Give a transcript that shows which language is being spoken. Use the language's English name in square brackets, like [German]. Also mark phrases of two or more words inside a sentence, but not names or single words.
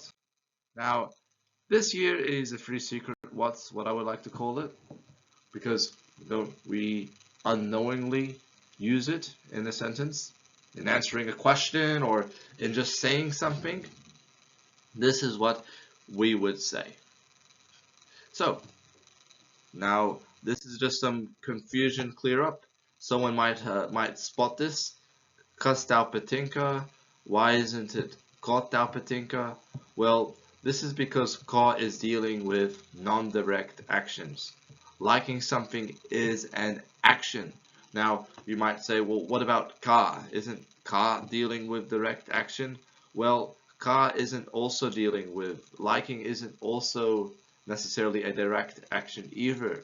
[English] Now, this here is a free secret what's what I would like to call it, because we unknowingly use it in a sentence, in answering a question or in just saying something. This is what we would say. So, now this is just some confusion clear up. Someone might spot this. [Lithuanian] Kas tau patinka? [English] Why isn't it [Lithuanian] ko tau patinka? [English] Well, this is because ka is dealing with non-direct actions. Liking something is an action. Now, you might say, well, what about ka? Isn't ka dealing with direct action? Well, ka isn't also dealing with, liking isn't also necessarily a direct action either.